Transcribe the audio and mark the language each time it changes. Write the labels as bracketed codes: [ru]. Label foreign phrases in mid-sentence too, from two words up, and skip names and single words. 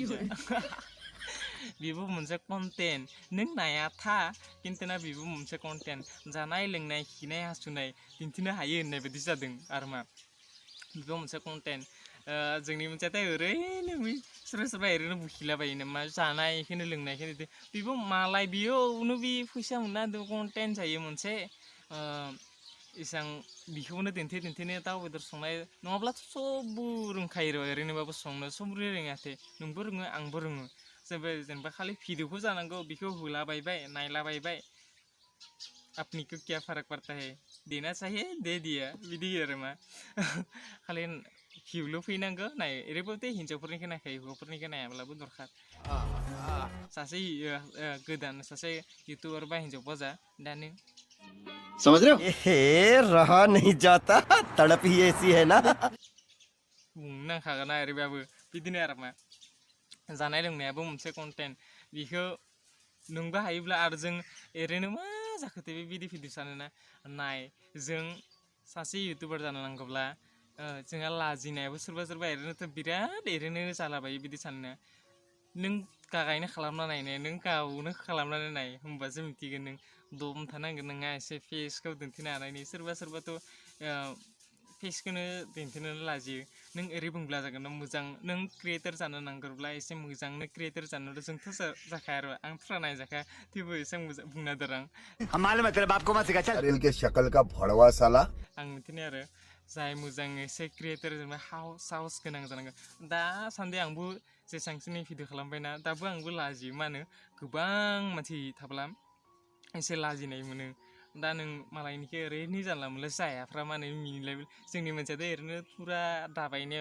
[brx] बेबो मोनसे कन्टेन्ट नों नाया था खिन्थु ना बेबो मोनसे कन्टेन्ट जानाय लोंनाय खिनाय हासुनाय दिन्थिनो हायो होननाय बायदि जादों आरो मा बेबो मोनसे कन्टेन्ट जोंनि मोनसेयाथ' ओरैनो सोरबा ओरैनो बुखिलाबायो नामा जानायखौनो लोंनायखौनो बेबो मालाय बेयावनो बे फैसा मोनना कन्टेन्ट जायो मोनसे इसां बिखौनो दिन्थिनो दाउ बेदर संनाय नङाब्लाथ' सबबो रोंखायो ओरैनोबाबो संनो सब रोङाथे नोंबो रोङो आंबो रोङो जेनेबा खालि भिडिअखौ जानांगौ बिखौ होलाबायबाय नायलाबायबाय आपनिखौ [hi] क्या फाराक पड़ता है देना चाहिए दे दिया [brx] बिदि आरो मा खालि भिउल' फैनांगौ नाय ओरैबाबो हिन्जावफोरनिखौ नायखायो हौवाफोरनिखौ नायाब्लाबो दरखार सासे गोदान सासे इउटुबार बा हिन्जावबा जा दानो [hi] समझ रहे हो रहा नहीं जाता तड़प ही ऐसी है ना [brx] बुंनो नांखागोन ना ओरैबाबो बिदिनो आरो मा जानाय लोंनायाबो मोनसे कन्टेन्ट बिखौ नोंबो हायोब्ला आरो जों ओरैनो मा जाखोथो बे बिदि भिडिअ सानोना नाय जों सासे इउटुबार जानो नांगौब्ला जोंहा लाजिनायाबो सोरबा ओरैनोथ' बिराद ओरैनो जालाबायो बिदि सानो नों गागायनो खालामना नायनाय नों गावनो खालामनानै नाय होमबासो मिथिगोन नों दम थानांगोन नोंहा एसे फेसखौ दिन्थिनो हानायनि सोरबाथ' फेसखौनो दिन्थिनो लाजियो नों ओरै बुंब्ला जागोन मोजां नों क्रिएटर जानो नांगौब्ला एसे मोजांनो क्रिएटर जानो जोंथ' जाखाया आरो आं फुरा नायजाखाया थेवबो एसे मोजां बुंना दर आं [hi] हम मालूम है तेरे बाप को मत सिखा चल के शक्ल का भड़वा साला [brx] आं मिथिनाय आरो जाय मोजां एसे क्रिएटर जेनेबा साहस गोनां जानांगोन दासान्दि आंबो जेसांखिनि भिडिअ खालामबायना दाबो आंबो लाजियो मा होनो गोबां मानसि थाब्ला एसे लाजिनाय मोनो दा नों मालायनिखौ ओरैनो जानला मोनला जायाफ्रा मा होनो मिनिलाय जोंनि मानसियाथ' ओरैनो पुरा दाबायनायाव